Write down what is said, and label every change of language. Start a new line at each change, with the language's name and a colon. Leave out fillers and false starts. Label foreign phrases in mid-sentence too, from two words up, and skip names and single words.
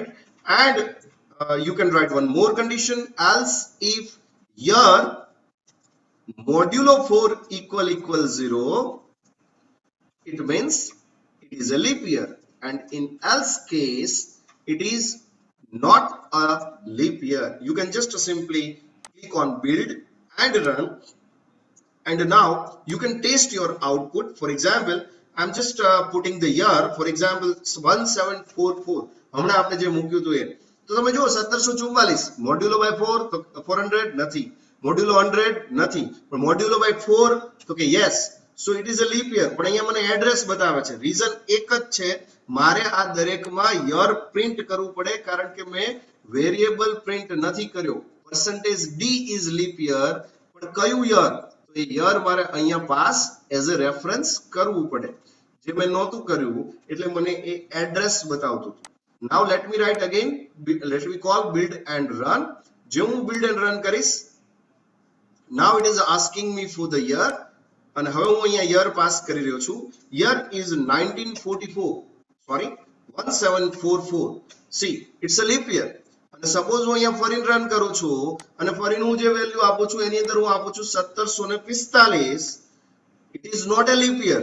English: And you can write one more condition, else if your modulo 4 equal 0, it means it is a leap year, and in else case it is not a leap year. You can just simply click on build and run, and now you can test your output. For example, I'm just putting the year, for example 1744,
Gujarati: હમણાં આપણે જે મૂક્યું હતું એ. તો તમે જુઓ 1744
English: modulo by
Gujarati: 4 તો 400 નથી, મોડ્યુલો 100 નથી, પણ
English: modulo by
Gujarati: 4 તો કે
English: yes, so it is a leap year.
Gujarati: પણ અહીંયા મને એડ્રેસ બતાવે છે, રીઝન એક જ છે, મારે આ દરેકમાં
English: year print
Gujarati: કરવું પડે કારણ કે મેં
English: variable print
Gujarati: નથી કર્યો.
English: percentage d is leap year,
Gujarati: પણ કયું યર? તો એ યર મારે અહીંયા
English: pass as a reference
Gujarati: કરવું પડે, જે મેં નહોતું કર્યું એટલે મને એ એડ્રેસ બતાવતું હતું.
English: Now let me write again, let me call build and run.
Gujarati: જે હું
English: build and run કરીશ, now it is asking me for the year,
Gujarati: અને હવે હું અહીંયા
English: year pass
Gujarati: કરી રહ્યો છું.
English: year is 1944, sorry 1744. see it's a leap year.
Gujarati: અને સપોઝ હું અહીંયા ફરીને રન કરું છું અને ફરીને હું જે વેલ્યુ આપું છું એની અંદર હું આપું છું 1745,
English: it is not a leap year.